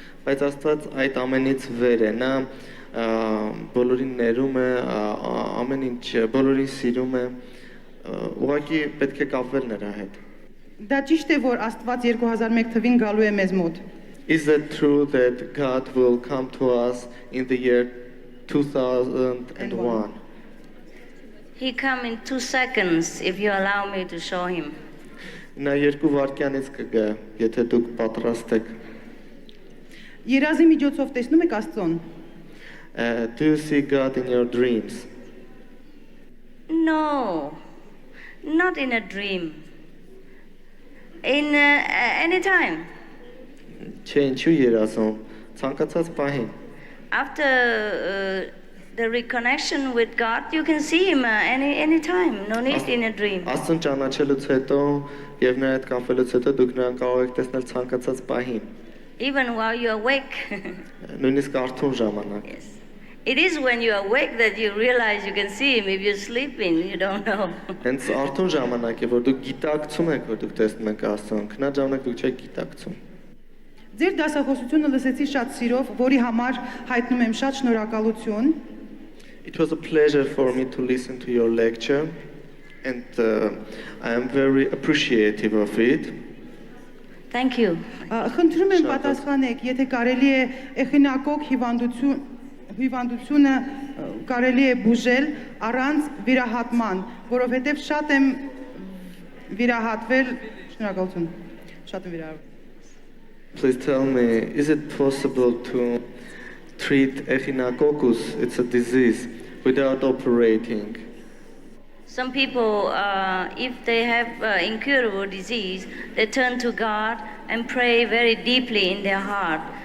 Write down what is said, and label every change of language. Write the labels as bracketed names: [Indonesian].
[Armenian] Բայց Աստված այդ ամենից վեր է, նա բոլորին ներում է, ամեն ինչ բոլորին սիրում է, ուղղակի պետք է կապվել նրա հետ։ Դա ճիշտ է, որ Աստված 2001 թվին գալու է մեզ մոտ։ [English] Is it true that God will come to us in the year 2001? He come in 2 seconds if you allow me to show Him. [Armenian] Նա 2 վայրկյանից կգա, եթե դուք պատրաստ եք։ Երազի միջոցով տեսնում եք Աստծուն։ [English] Do you see God in your dreams? No, not in a dream. In any time. [Armenian] Չէ, ինչու երազում, ցանկացած պահին։ [English] After the reconnection with God, you can see Him any time. No need in a dream. [Armenian] Աստծուն ճանաչելուց հետո եւ նրա հետ կապվելուց հետո դուք նրան կարող եք տեսնել ցանկացած պահին։ [English] Even while you're awake. [Armenian] Նույնիսկ արթուն ժամանակ։ [English] Yes. It is when you're awake that you realize you can see him. If you're sleeping, you don't know. [Armenian] Հենց արթուն ժամանակ է, որ դուք գիտակցում եք, որ դուք տեսնում եք Աստծուն, քնած ժամանակ դուք չեք գիտակցում։ Ձեր դասախոսությունը լսեցի շատ սիրով, որի համար հայտնում եմ շատ շնորհակալություն։ [English] It was a pleasure for me to listen to your lecture, and I am very appreciative of it. Thank you. [Armenian] Խնդրում եմ պատասխանեք, եթե կարելի է էխինակոկ հիվանդությունը կարելի է բուժել առանց վիրահատման, որովհետև շատ եմ վիրահատվել, շնորհակալություն, շատ եմ վիրահատվել։ [English] Please tell me, is it possible to treat echinococcus, it's a disease, without operating? Some people, if they have incurable disease, they turn to God and pray very deeply in their heart.